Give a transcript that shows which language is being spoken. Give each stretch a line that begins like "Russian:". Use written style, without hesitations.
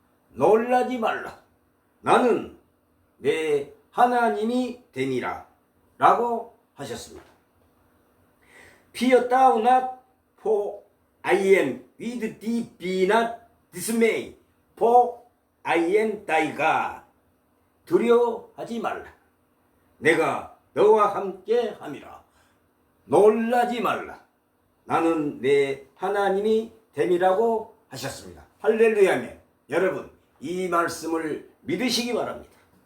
Korean: 놀라지 말라, 나는 내 하나님이 되니라 라고 하셨습니다.
English: Fear thou not, for I am with thee. Be not dismayed, for I am thy God.
Korean: 두려워하지 말라, 내가 너와 함께 함이라. 놀라지 말라, 나는 내 하나님이 됨이라고 하셨습니다. 할렐루야며 여러분, 이 말씀을 믿으시기 바랍니다.